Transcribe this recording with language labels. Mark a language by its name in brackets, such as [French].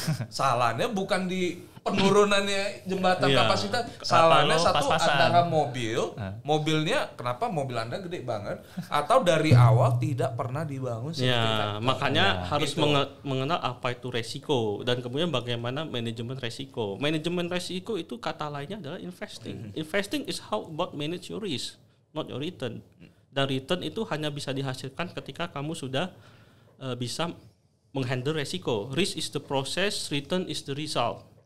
[Indonesian] Salahnya bukan di penurunannya jembatan kapasitas, salahnya satu antara mobilnya, kenapa mobil Anda gede banget, atau dari awal tidak pernah dibangun. Makanya harus mengenal apa itu resiko, dan kemudian bagaimana manajemen resiko. Manajemen resiko itu kata lainnya adalah investing. [English] Investing is how about manage your risk, not your return. [Indonesian] Dan return itu hanya bisa dihasilkan ketika kamu sudah bisa menghandle resiko. [English] Risk is the process, return is the result.